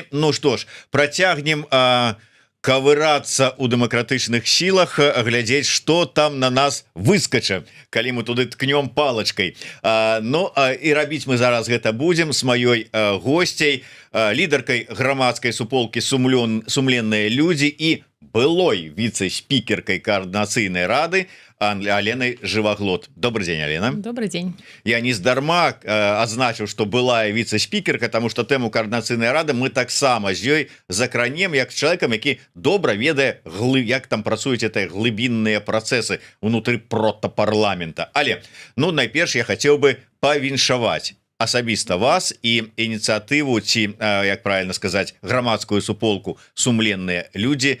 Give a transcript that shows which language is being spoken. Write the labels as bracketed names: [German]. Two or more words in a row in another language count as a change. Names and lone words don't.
[Belarusian] Ну што ж, працягнем кавырацца ў дэмакратычных сілах, глядзець, што там на нас выскача, калі мы туды ткнём палачкай. І рабіць мы зараз гэта будзем з маёй госцяй, лідаркай грамадскай суполкі «Сумленныя людзі» і былой віцэ-спікеркай координацыйнай рады Аленой Живоглот. [Russian] Добрый день, Алена. Добрый день. Я [Belarusian] не здарма азначыў, что былая віцэ-спікерка, потому что тэму координацыйнай рады мы таксама з ёй закранем як з чалавекам, які добра ведае, як там працуюць гэтыя глыбінныя працэсы унутры протапарламента. Але, найперш я хацеў бы павіншаваць асабіста вас і ініцыятыву ці, як правильно сказаць, грамадскую суполку «Сумленныя людзі».